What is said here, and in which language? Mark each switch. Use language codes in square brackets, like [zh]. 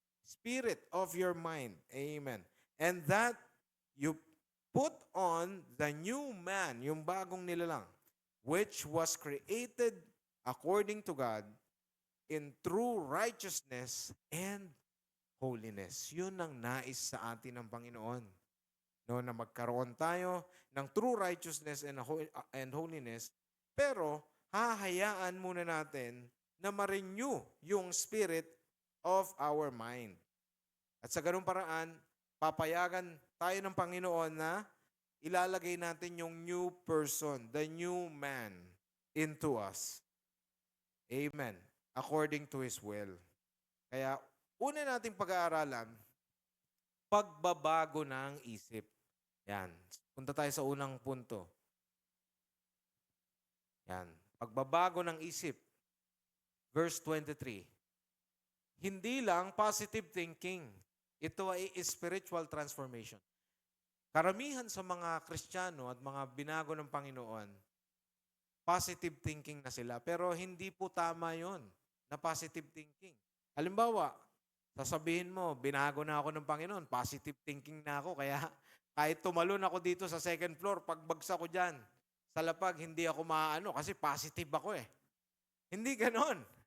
[en] Spirit of your mind. Amen. And that you put on the new man, [tl] yung bagong nilalang, [en] which was created according to God in true righteousness and holiness. [tl] Yun ang nais sa atin ng Panginoon. No, na magkaroon tayo ng [en] true righteousness and holiness, [tl] pero hahayaan muna natin na ma-renew yung spirit of our mind. At sa ganung paraan, papayagan tayo ng Panginoon na ilalagay natin yung new person, [en] the new man into us. [tl] Amen. [en] According to His will. [tl] Kaya, una nating pag-aaralan, pagbabago ng isip. Yan. Punta tayo sa unang punto. Yan. Pagbabago ng isip. Verse 23. Hindi lang positive thinking. Ito ay spiritual transformation. Karamihan sa mga Kristiyano at mga binago ng Panginoon, positive thinking na sila. Pero hindi po tama yon na positive thinking. Halimbawa, sasabihin mo, binago na ako ng Panginoon, positive thinking na ako, kaya kahit tumalon ako dito sa second floor, pagbagsak ko dyan, sa lapag, hindi ako maano kasi positive ako eh. Hindi ganon.